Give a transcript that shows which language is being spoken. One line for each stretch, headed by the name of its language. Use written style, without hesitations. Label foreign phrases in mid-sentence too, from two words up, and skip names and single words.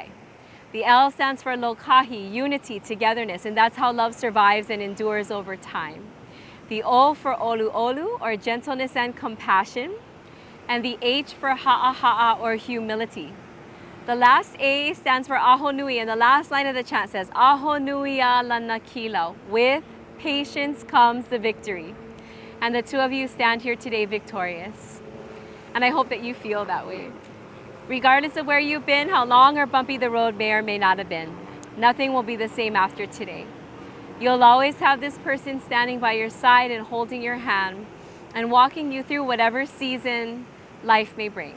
English: The L stands for lokahi, unity, togetherness, and that's how love survives and endures over time. The O for olu olu, or gentleness and compassion, and the H for ha'a ha'a, or humility. The last A stands for
Hawaiian: aho nui,
English: and the last line of the chant says,
Hawaiian: aho nui a lana kila.
English: With patience comes the victory. And the two of you stand here today victorious. And I hope that you feel that way. Regardless of where you've been, how long or bumpy the road may or may not have been, nothing will be the same after today. You'll always have this person standing by your side and holding your hand and walking you through whatever season life may bring.